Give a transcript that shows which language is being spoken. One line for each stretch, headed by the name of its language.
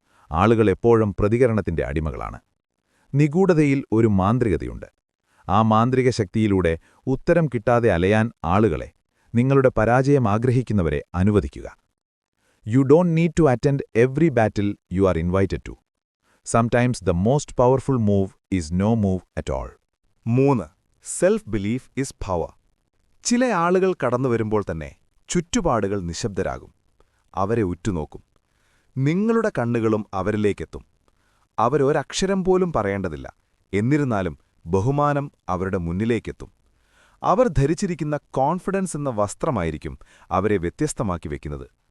Malayalam: ആളുകൾ എപ്പോഴും പ്രതികരണത്തിന്റെ അടിമകളാണ്. നിഗൂഢതയിൽ ഒരു മാന്ത്രികതയുണ്ട്. ആ മാന്ത്രിക ശക്തിയിലൂടെ ഉത്തരം കിട്ടാതെ അലയാൻ ആളുകളെ, നിങ്ങളുടെ പരാജയം ആഗ്രഹിക്കുന്നവരെ അനുവദിക്കുക.
English: You don't need to attend every battle you are invited to. Sometimes the most powerful move is no move at all. 3. Self belief is power.
Malayalam: ചില ആളുകൾ കടന്നുവരുമ്പോൾ തന്നെ ചുറ്റുപാടുകൾ നിശബ്ദരാകും. അവരെ ഉറ്റുനോക്കും. നിങ്ങളുടെ കണ്ണുകളും അവരിലേക്കെത്തും. അവരൊരക്ഷരം പോലും പറയേണ്ടതില്ല. എന്നിരുന്നാലും ബഹുമാനം അവരുടെ മുന്നിലേക്കെത്തും. അവർ ധരിച്ചിരിക്കുന്ന കോൺഫിഡൻസ് എന്ന വസ്ത്രമായിരിക്കും അവരെ വ്യത്യസ്തമാക്കി വെക്കുന്നത്.